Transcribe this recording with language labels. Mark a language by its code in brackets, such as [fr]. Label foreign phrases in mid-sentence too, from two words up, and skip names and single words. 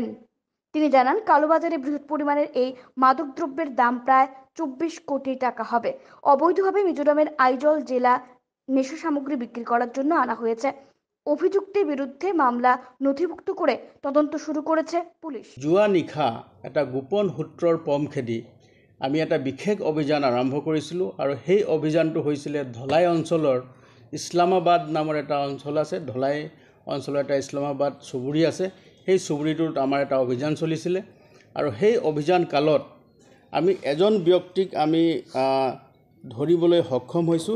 [bn] তিনি জানান, কালোবাজারে বৃহৎ পরিমাণের এই মাদকদ্রব্যের দাম প্রায় 24 কোটি টাকা হবে। অবৈধভাবে মিজোরামের আইজল জেলা নেশা সামগ্রী বিক্রি করার জন্য আনা হয়েছে। অভিযুক্তের বিরুদ্ধে মামলা নথিভুক্ত করে তদন্ত শুরু করেছে পুলিশ। [as] যোৱা নিশা এটা গোপন সূত্ৰৰ পম খেদি আমি এটা বিশেষ অভিযান আৰম্ভ কৰিছিলোঁ, আৰু সেই অভিযানটো হৈছিলে ধলাই অঞ্চলৰ ইছলামাবাদ নামৰ এটা অঞ্চল আছে। ধলাই অঞ্চলৰ এটা ইছলামাবাদ চুবুৰী আছে। সেই চুবুৰীটোত আমাৰ এটা অভিযান চলিছিলে, আৰু সেই অভিযান কালত আমি এজন ব্যক্তিক আমি ধৰিবলৈ সক্ষম হৈছোঁ।